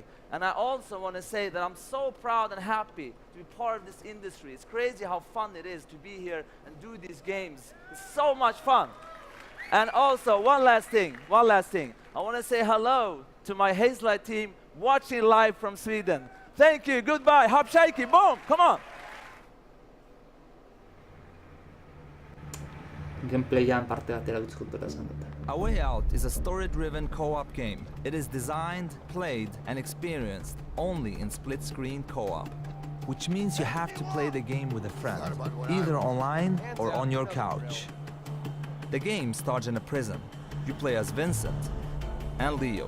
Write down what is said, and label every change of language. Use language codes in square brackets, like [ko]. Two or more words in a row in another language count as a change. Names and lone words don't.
[en] And I also want to say that I'm so proud and happy to be part of this industry. It's crazy how fun it is to be here and do these games. It's so much fun. And also, one last thing. I want to say hello to my Haze Light team watching live from Sweden. Thank you, goodbye, hop shaky, boom, come on. [eu] Gameplayan parte batera diskultura esan dute. [en] A Way Out is a story-driven co-op game. It is designed, played, and experienced only in split-screen co-op, which means you have to play the game with a friend, either online or on your couch. The game starts in a prison. You play as Vincent and Leo.